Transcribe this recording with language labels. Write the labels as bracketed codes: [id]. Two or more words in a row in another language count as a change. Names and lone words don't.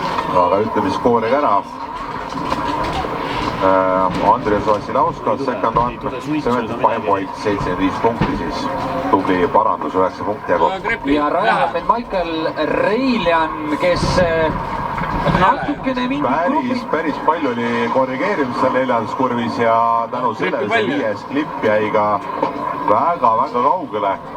[et] aga ütleme skooriga ära. Andres Vassilauskas, [en] second on, 75 points, [et] 75 punkti siis. Tubli parandus, 9 punkti jagu. Ja rajab end Michael Reiljan, kes natukene päris palju oli korrigeerimist seal 4. kurvis ja tänu sellele see 5. klipp jäi ka väga kaugele.